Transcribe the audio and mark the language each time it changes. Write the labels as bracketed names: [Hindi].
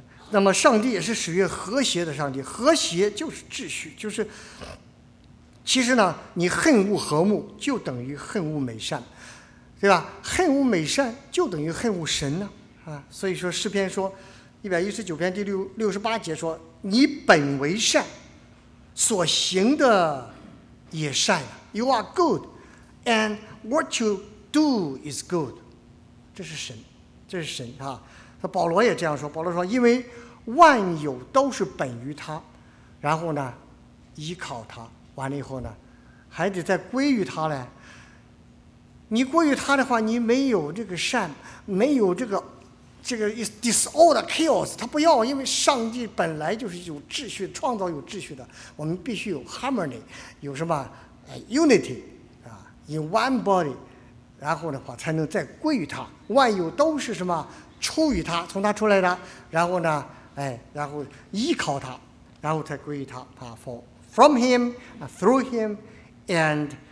[Chinese] 那么上帝也是喜悦和谐的上帝，和谐就是秩序，就是其实呢，你恨恶和睦，就等于恨恶美善。对吧？恨恶美善就等于恨恶神呢，啊，所以说诗篇说119篇第68节说：“你本为善，所行的也善。 [English] You are good, and what you do is good。” [Chinese] 这是神，这是神啊！那保罗也这样说。保罗说：“因为万有都是本于他，然后呢，依靠他，完了以后呢，还得再归于他嘞。” 你过于他的话，你没有这个善，没有这个 [English] disorder chaos， [Chinese] 他不要，因为上帝本来就是有秩序，创造有秩序的，我们必须有 harmony， 有什么 unity 啊 ， [English] in one body， [Chinese] 然后的话才能再归于他，万有都是什么出于他，从他出来的，然后呢，哎，然后依靠他，然后才归于他啊 ， [English] from him， through him， and。